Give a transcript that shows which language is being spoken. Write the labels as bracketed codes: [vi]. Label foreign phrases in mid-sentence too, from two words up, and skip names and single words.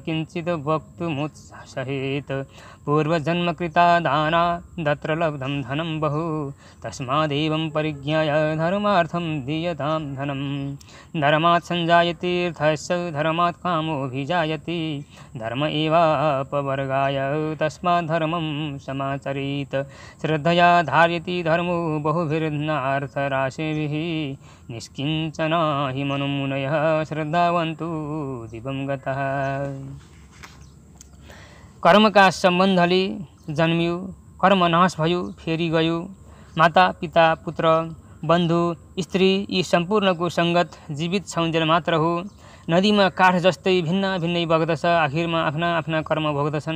[sa] किञ्चित् वक्तुमुत्सहेत् पूर्वजन्मकृता दाना तत्र लब्धं धनं बहु तस्मादेवं परिज्ञाय धर्मार्थं दीयतां धनं धर्मात् संजायते अर्थस्य धर्मात् कामोऽभिजायते धर्म एवापवर्गाय तस्मात् धर्मं समाचरेत् श्रद्धया धार्यति धर्मो बहुभिर्नार्थराशिभिः निष्किञ्चना हि मनुमुनयः श्रद्धावन्तु दिवं गतः। [ne] कर्मका सम्बन्धले जन्मियो कर्म नाश भयो फेरि गयो माता पिता पुत्र बन्धु स्त्री यी सम्पूर्णको सङ्गत जीवित छौन्जेल मात्र हो। नदीमा काठ जस्तै भिन्न भिन्नै बग्दछ आखिरमा आफ्ना आफ्ना कर्म भोग्दछन्।